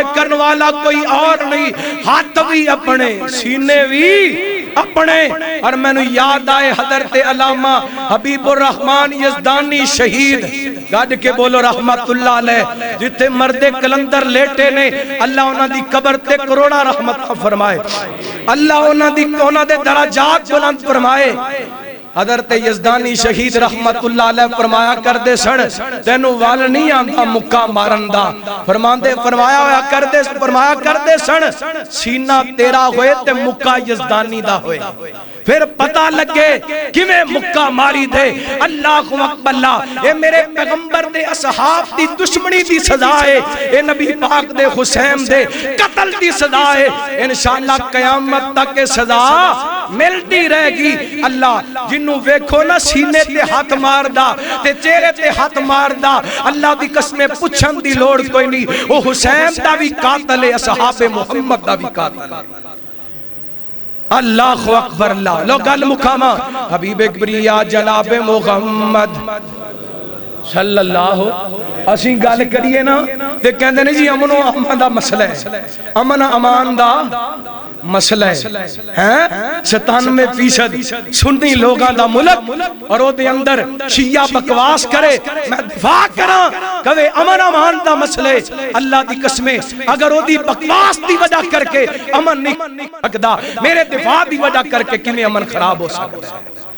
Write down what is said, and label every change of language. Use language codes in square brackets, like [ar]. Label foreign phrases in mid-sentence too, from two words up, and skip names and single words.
[pa] کرنے والا کوئی اور نہیں ہاتھ بھی اپنے سینے بھی اپنے اور میں نے یاد آئے حضرت علامہ حبیب الرحمن یزدانی شہید گاڑ کے بولو [ar] رحمت اللہ علیہ [pa] جتے مرد کلندر لیٹے نے اللہ انہاں دی قبر تے کروڑا رحمت فرمائے اللہ انہاں دے درجات بلند فرمائے حضرت یزدانی شہید [ar] رحمت اللہ علیہ [pa] فرمایا کر دے سڑ تینو وال نہیں آندا مکہ مارندہ فرمایا کر دے سڑ سینہ تیرا ہوئے تے مکہ یزدانی دا ہوئے پھر پتہ لگے کیویں مکہ ماری دے [ar] اللہ اکبر [pa] اللہ اے میرے پیغمبر دے اصحاب دی دشمنی دی سزا ہے اے نبی پاک دے حسین دے قتل دی سزا ہے انشاءاللہ [ur] قیامت تک سزا ملتی رہے گی [pa] اللہ جنوں ویکھو نا سینے تے ہاتھ مار دا تے چہرے تے ہاتھ مار دا اللہ دی قسمیں پوچھن دی لوڑ کوئی نہیں او حسین دا بھی قاتل ہے اصحاب محمد دا بھی قاتل ہے [ar] اللہ اکبر [pa] اللہ لو گل مکاما حبیب کبریا جناب محمد [ar] صلی اللہ [pa] اسی گل کریے نا تے کہندے نے جی امن و امان دا مسئلہ ہے امن امان دا مسئلہ ہے 97% سنی لوگاں دا ملک اور او دے اندر شیعہ بکواس کرے میں دفاع کراں کہے امن امان دا مسئلہ اللہ دی قسمیں اگر او دی بکواس دی وجہ کر کے امن نہیں سکدا میرے دفاع دی وجہ کر کے کیویں [ur] امن خراب ہو سکتا ہے